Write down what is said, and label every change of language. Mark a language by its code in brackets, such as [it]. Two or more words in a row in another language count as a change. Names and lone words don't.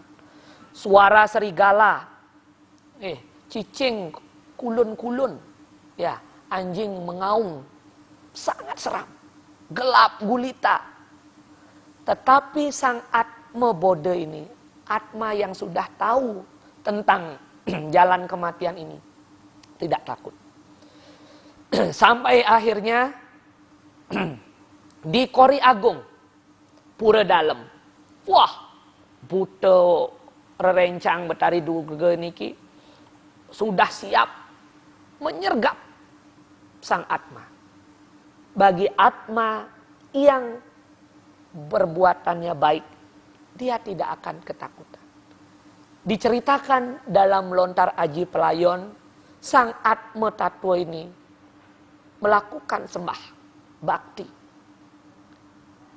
[id] Suara serigala, [ban] cicing kulun-kulun, [id] anjing mengaum, sangat seram, gelap gulita. Tetapi sang Atma Bodha ini, Atma yang sudah tahu tentang jalan kematian ini, tidak takut. Sampai akhirnya di Kori Agung, Pura Dalem, [ban] buta rerencang [id] Betari Durga niki sudah siap menyergap sang Atma. Bagi Atma yang perbuatannya baik, dia tidak akan ketakutan. Diceritakan dalam Lontar Aji Pelayon, sang Atma Tattwa ini melakukan sembah bakti.